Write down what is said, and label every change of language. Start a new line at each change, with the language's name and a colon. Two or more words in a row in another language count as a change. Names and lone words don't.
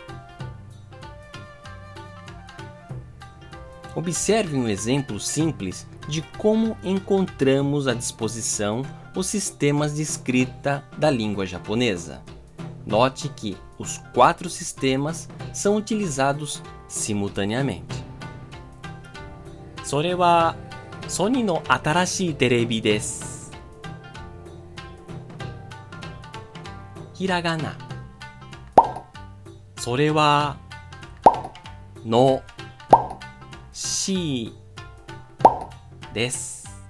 Portuguese: Observe um exemplo simples de como encontramos à disposição os sistemas de escrita da língua japonesa. Note que os 4 sistemas são utilizados simultaneamente.
Japanese: それはソニーの新しいテレビです。ひらがな。それはのしです。